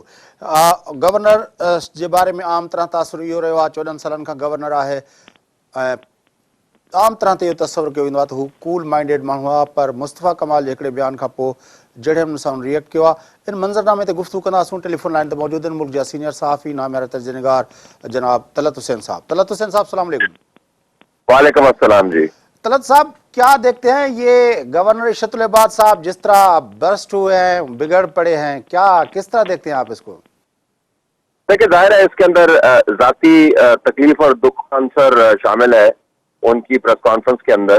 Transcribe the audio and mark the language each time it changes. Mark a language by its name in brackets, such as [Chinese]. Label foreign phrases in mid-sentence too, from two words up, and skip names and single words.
[Sindhi] गवर्नर जे बारे में आम तरह तासुर इहो रहियो आहे, 14 सालनि खां गवर्नर आहे ऐं आम तरह ते इहो तस्वुरु कयो वेंदो आहे त हू [English] cool minded [Sindhi] माण्हू आहे, पर मुस्तफ़ा कमाल जे हिकिड़े बयान खां पोइ जहिड़े नमूने सां रिएक्ट कयो आहे। इन मंज़रनामे ते गुफ़्तगू कंदासूं। [English] telephone line [Sindhi] ते मौजूद आहिनि मुल्क जा सीनियर सहाफ़ी नामियारा तर्जुमेगार जनाब तलत हुसैन साहब। तलत हुसैन साहब [Arabic] سلام علیکم. وعلیکم السلام جی. [Urdu] طلعت صاحب، کیا دیکھتے ہیں یہ گورنر عشرت عباد صاحب جس طرح برسٹ ہوئے ہیں، بگڑ پڑے ہیں، کیا کس طرح دیکھتے ہیں آپ اس کو? دیکھیے، ظاہر ہے اس کے اندر ذاتی تکلیف اور دکھ کا عنصر شامل ہے ان کی [English] press conference [Urdu] کے اندر.